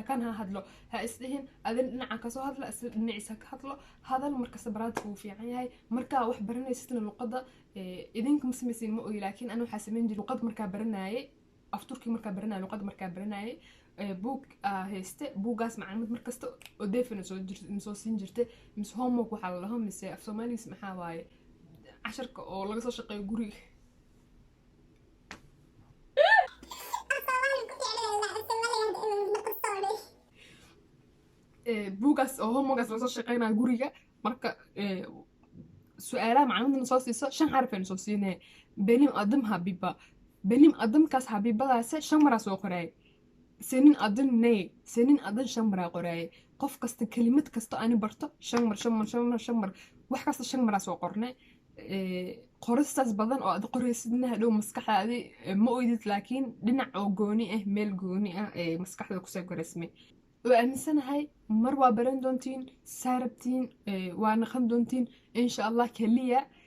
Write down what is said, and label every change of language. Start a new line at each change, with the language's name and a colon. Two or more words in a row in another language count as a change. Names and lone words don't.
Somali: kan ha hadlo ha isdhihin adin dhinaca kasoo hadla isla dhinaciisa ka hadlo hadal markasta baraatika uu fiican yahay markaa wax baranaysidna luqadda idinka ma samaysin ma ogi laakiin ana waxaa samayn jiray luqad markaa baranaayay af turki markaa baranaayay luqad markaa baranaayay buug hayste buugaas macluumaad markasta oo deefana soo siin jirtay mise homework waxaa la dhaho mise af soomaaligiis maxaa waaye casharka oo laga soo shaqeeyo guriga buugaas oo homeworkaas laga soo shaqeynayo guriga marka su-aalaha macluumaadna soo siiso 5 xaraf aynu soo siinay
Turkish: benim adım habiba benim adımkaas
Somali: habibadaas 5 maraa soo qoraay
Turkish: senin adın ne senin adın
Somali: 5 maraa qoraay qof kasta kelimad kasta ani barto 5 mar wax kasta 5 maraa soo qornay qoristaas badan oo aad qoraysidna hadhow maskaxdaadi ma oydid laakiin dhinac oo gooni ah meel gooni ah maskaxda kusoo goresmay waa aaminsanahay mar waa baran doontiin saarabtiin waa naqan doontiin
Arabic: إن شاء الله
Somali: keliya